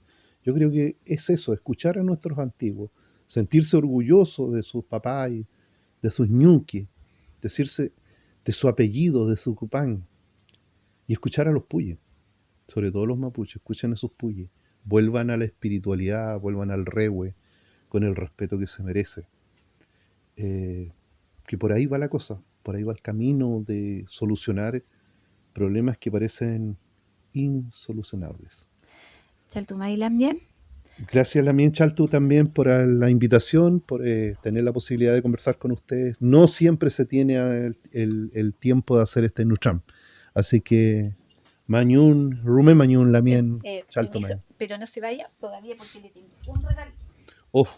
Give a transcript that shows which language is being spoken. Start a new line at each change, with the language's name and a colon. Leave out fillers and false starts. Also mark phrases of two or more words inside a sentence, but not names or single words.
Spanish: Yo creo que es eso, escuchar a nuestros antiguos, sentirse orgulloso de sus papás, de sus ñuques, decirse de su apellido, de su cupán, y escuchar a los puyes, sobre todo los mapuches, escuchen a sus puyes, vuelvan a la espiritualidad, vuelvan al rehue, con el respeto que se merece. Que por ahí va la cosa, por ahí va el camino de solucionar problemas que parecen insolucionables.
Mapuche: Chaltu Maylamien.
Spanish: Gracias
Mapuche: Lamien Chaltu
Spanish: también por la invitación, por tener la posibilidad de conversar con ustedes. No siempre se tiene el tiempo de hacer este Nutram. Así que
Mapuche: Mañún, Rume Mañún Lamien Chaltu.
Spanish: Pero no se vaya todavía porque le tengo un regalito.